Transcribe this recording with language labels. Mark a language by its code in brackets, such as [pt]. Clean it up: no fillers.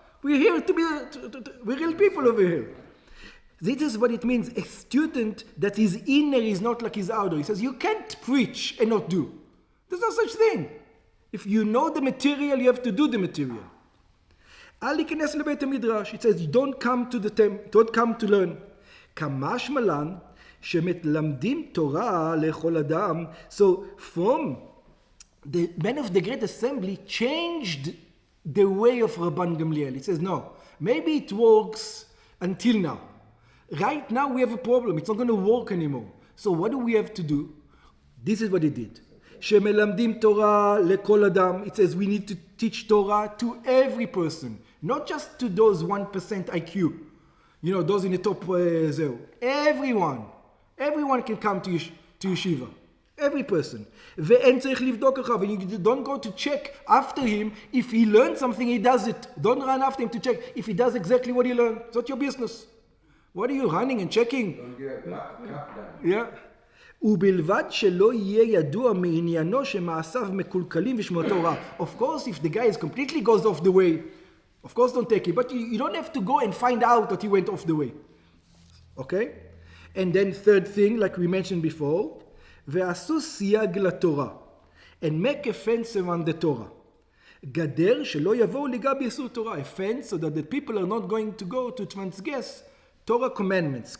[en] We're here to be, we're real people over here. This is what it means, a student that his inner is not like his outer. He says, you can't preach and not do. There's no such thing. If you know the material, you have to do the material. [he] אל להיכנס לבית המדרש. [en] It says, don't come to learn. [he] כמשמע לן, שמלמדים תורה לכל אדם. [en] So from the men of the Great Assembly changed the way of Rabban Gamliel. It says, no, maybe it works until now. Right now we have a problem. It's not going to work anymore. So what do we have to do? This is what he did. [he] שמלמדים תורה לכל אדם. [en] It says we need to teach Torah to every person, not just to those 1% IQ. Those in the top zero. Everyone can come to yeshiva. Every person. [he] ואין צריך לבדוק אחריו. [en] And you don't go to check after him. If he learned something, he does it. Don't run after him to check if he does exactly what he learned. It's not your business. What are you running and checking? Don't get a Yeah. [he] ובלבד שלא יהיה ידוע מעניינו שמעשיו מקולקלים ושמו תורה. [en] Of course, if the guy completely goes off the way, of course don't take it. But you don't have to go and find out that he went off the way. Okay? And then third thing, like we mentioned before, [he] ועשו סייג לתורה. [en] And make a fence around the Torah. [he] גדר שלא יבואו ליגע באיסור תורה. [en] A fence so that the people are not going to go to transgress Torah commandments.